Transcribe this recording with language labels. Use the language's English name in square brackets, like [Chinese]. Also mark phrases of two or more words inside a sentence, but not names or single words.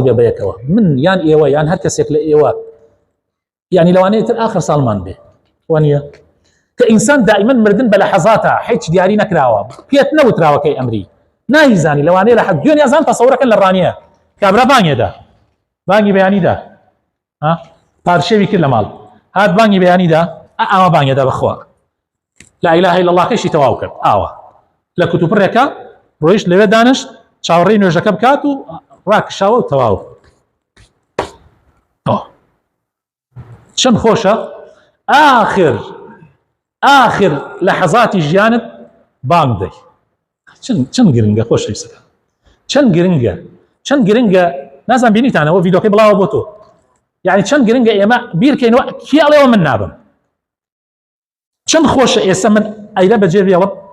[Central Kurdish] بێ بەیەکەوە من یان ئێوە یان هەر کەسێک لە ئێوە یعنی لەوانەیە تر آخر ساڵمان بێ وانە کە ئینسان دائما مردن بە لەحەزاتە هیچ دیاری نەکراوە پێت نەوتراوەکەی ئەمری نایزانی لەوانەیە لە حەد دوێنێ زان تەسەوڕەکەن لە ڕانیە کابرا بانگێدا بانگی بەیانیدا پارشێوی کرد لە ماڵ هات بانگی بەیانیدا ئاوا بانگێدا بەخوا [Arabic] لا إله إلا الله [Central Kurdish] کەشی تەواو کرد ئاوا لە کتوپڕێکە ڕۆیشت لەوێ دانشت چاوەڕێی نوێژەکە بکات و ڕاکشاوە و تەواو چەند خۆشە آخر لەحەزاتی ژیانت بانگ دەی چەند گرنگە خۆشەویستەکان چەند گرنگە نازان بینیتانەوە ڤیدۆکەی بڵاوە بۆ تۆ یعنی چەند گرنگە ئێمە بیرکەینەوە کێ ئەڵێەوە من نابم چەند خۆشە ئێستا من ئەیرە بەجێ بێڵم